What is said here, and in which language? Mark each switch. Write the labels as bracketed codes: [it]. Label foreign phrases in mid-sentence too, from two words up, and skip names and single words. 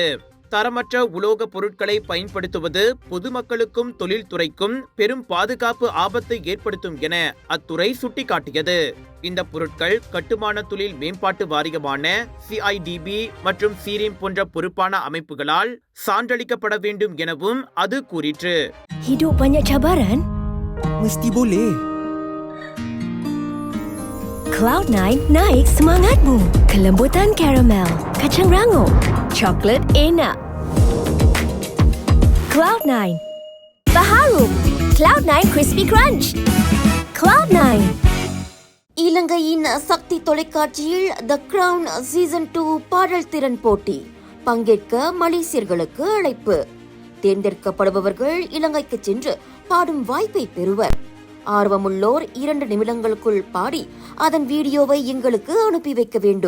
[ta] தரமற்ற உலோக பொருட்களை பயன்படுத்துவது பொதுமக்களுக்கும் தொழில்துறைக்கும் பெரும் பாதுகாப்பு ஆபத்தை ஏற்படுத்தும் என அத்துறை சுட்டிக்காட்டியது. இந்த பொருட்கள் கட்டுமான தொழில் மேம்பாட்டு வாரியமான CIDB மற்றும் சீரீம் போன்ற பொறுப்பான அமைப்புகளால் சான்றளிக்கப்பட வேண்டும் எனவும் அது கூறிற்று. [ms] Hidup banyak cabaran? Mesti boleh. Cloud9 naik semangatmu. Kelembutan karamel, kacang rangup, coklat enak. Cloud9. Baharu. Cloud9 Crispy Crunch. Cloud9. [ta] இலங்கையின் சக்தி தொலைக்காட்சியில் த கிரவுன் சீசன் 2 பாடல் திறன் போட்டி பங்கேற்க மலேசியர்களுக்கு அழைப்பு. தேர்ந்தெடுக்கப்படுபவர்கள் இலங்கைக்கு சென்று பாடும் வாய்ப்பை பெறுவர். ஆர்வமுள்ளோர் 2 நிமிடங்களுக்குள் பாடி அதன் வீடியோவை எங்களுக்கு அனுப்பி வைக்க வேண்டும்.